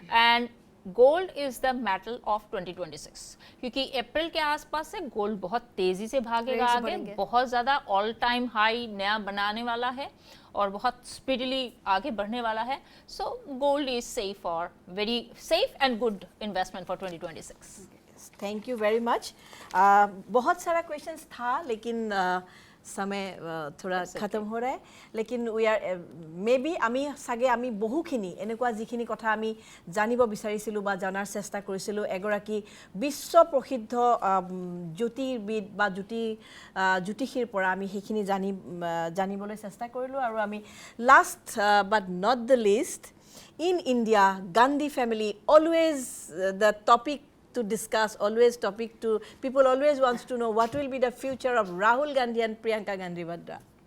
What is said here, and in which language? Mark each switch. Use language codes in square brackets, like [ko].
[en] and gold is the metal of 2026, [hi] क्योंकि अप्रैल के आसपास से गोल्ड बहुत तेजी से भागेगा आगे, बहुत ज़्यादा ऑल टाइम हाई नया बनाने वाला है और बहुत स्पीडली आगे बढ़ने वाला है. [en] So gold is safe और very safe and good investment for 2026. Thank you very much. [hi] बहुत सारा क्वेश्चंस था, लेकिन समय थोड़ा खत्म हो रहा है. [as] लेकिन [en] we are maybe [as] আমি চাগে আমি বহুখিনি এনেকুৱা যিখিনি কথা আমি জানিব বিচাৰিছিলোঁ বা জনাৰ চেষ্টা কৰিছিলোঁ, এগৰাকী বিশ্ব প্ৰসিদ্ধ জ্যোতিৰ্বিদ বা জ্যোতিষীৰ পৰা আমি সেইখিনি জানিবলৈ চেষ্টা কৰিলোঁ. আৰু আমি [en] Last but not the least, in India Gandhi family always the topic to discuss, always topic to people always wants to know what will be the future of Rahul Gandhi and Priyanka Gandhi Vadra.